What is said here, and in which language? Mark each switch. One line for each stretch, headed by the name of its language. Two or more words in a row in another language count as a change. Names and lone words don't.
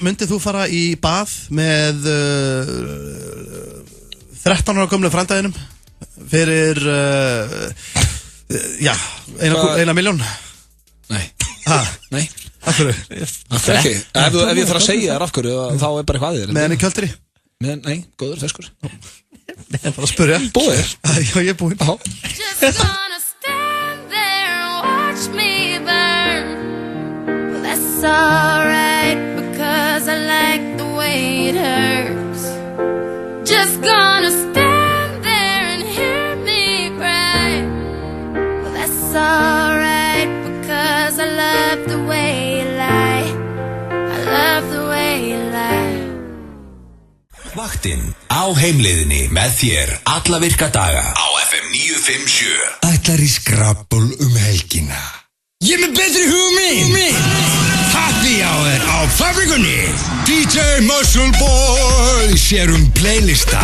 Icelandic: Myndið þú fara í bað með 13 ára gömlu frændæðinum fyrir eina milljón? Nei. Nei. Af hverju? Ekki. Ef ég þarf að segja þér af hverju, þá er bara eitthvað aðeins. Með henni kjöldri? Nei, góður, feskur. Ég er bara að spyrja. Búið? Já, ég er búinn.
English: Just gonna stand there and watch me burn. Well, that's alright because I like the way it hurts. Just gonna stand there and hear me cry. Well, that's alright because I love the way you lie. I love the way you lie.
Icelandic: Vaktinn á heimleiðinni með þér alla virka daga á FM 957. Ætlar í skrabbul helgina. Ég með betri hugmynd.
English: Happy hour
Icelandic: á Fabrikunni. DJ Muscle Boy sér playlista.